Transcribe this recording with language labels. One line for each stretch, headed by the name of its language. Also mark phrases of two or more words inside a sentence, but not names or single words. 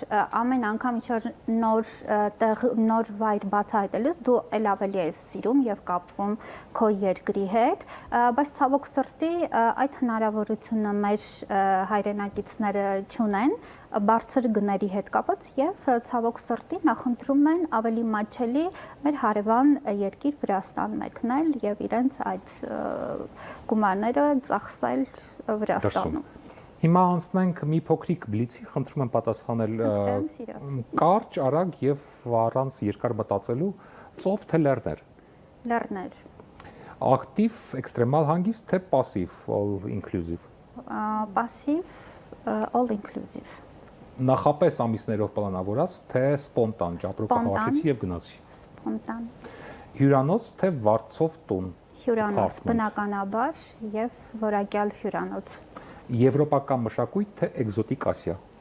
Armenian: ամեն անգամ ինչ-որ նոր տեղ, նոր վայր բացահայտելուց դու ել ավելի ես սիրում եւ կապվում քո երկրի հետ, բայց ցավոք սրտի այդ հնարավորությունը մեր հայրենակիցները չունեն, բարձր գների հետ կապված եւ ցավոք սրտի նախընտրում են ավելի մատչելի մեր հարևան երկիր Վրաստան մեկնել եւ իրենց այդ գումարները ծախսել Վրաստանում։ Հիմա անցնենք մի փոքրիկ բլիցի, խնդրում եմ պատասխանել կարճ, արագ եւ առանց երկար մտածելու, ծով թե լեռներ։ Լեռներ։ Ակտիվ, էքստրեմալ հանգիստ թե пассив,
English: all inclusive։ Passive, all inclusive։
Armenian: Նախապես ամիսներով պլանավորած թե սպոնտան, ճապրուկը հավաքեցի եւ գնացի։ Սպոնտան։ Հյուրանոց թե վարձով տուն։ Հյուրանոց, բնականաբար եւ որակյալ հյուրանոց։ Եվրոպական մշակույթ թե էկզոտիկ Ասիա։